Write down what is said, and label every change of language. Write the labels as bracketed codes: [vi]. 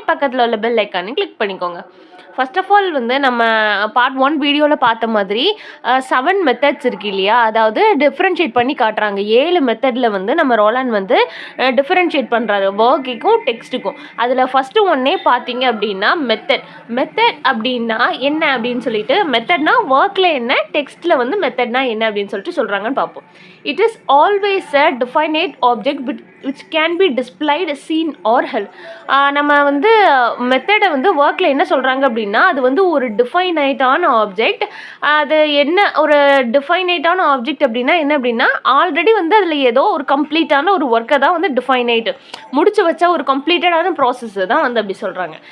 [ta] பக்கத்தில் உள்ள பெல் ஐக்கானையும் கிளிக் பண்ணிக்கோங்க. ஃபர்ஸ்ட் ஆஃப் ஆல் வந்து நம்ம பார்ட் 1 வீடியோவில் பார்த்த மாதிரி 7 மெத்தட்ஸ் இருக்கு இல்லையா, அதாவது டிஃப்ரென்ஷியேட் பண்ணி காட்டுறாங்க. 7 மெத்தடில் வந்து நம்ம ரோலாண்ட் வந்து டிஃப்ரென்ஷியேட் பண்ணுறாரு ஒர்க்குக்கும் டெக்ஸ்ட்டுக்கும். அதில் ஃபஸ்ட்டு ஒன்னே பார்த்தீங்க அப்படின்னா மெத்தட் அப்படின்னா என்ன அப்படின்னு சொல்லிட்டு, மெத்தட்னா ஒர்க்கில் என்ன, டெக்ஸ்ட்டில் வந்து மெத்தட்னா என்ன அப்படின்னு சொல்லிட்டு சொல்கிறாங்கன்னு பார்ப்போம். [en] It is always a definite object which can be displayed, seen or held. [ta] நம்ம வந்து மெத்தடை வந்து ஒர்க்கில் என்ன சொல்கிறாங்க அப்படின்னா, அது வந்து ஒரு டிஃபைனைட்டான ஆப்ஜெக்ட். அது என்ன ஒரு டிஃபைனைட்டான ஆப்ஜெக்ட் அப்படின்னா என்ன அப்படின்னா, ஆல்ரெடி வந்து அதில் ஏதோ ஒரு கம்ப்ளீட்டான ஒரு ஒர்க்கை தான் வந்து டிஃபைனைட் முடிச்சு வச்சா ஒரு கம்ப்ளீட்டடான ப்ராசஸ் தான் வந்து அப்படி சொல்கிறாங்க.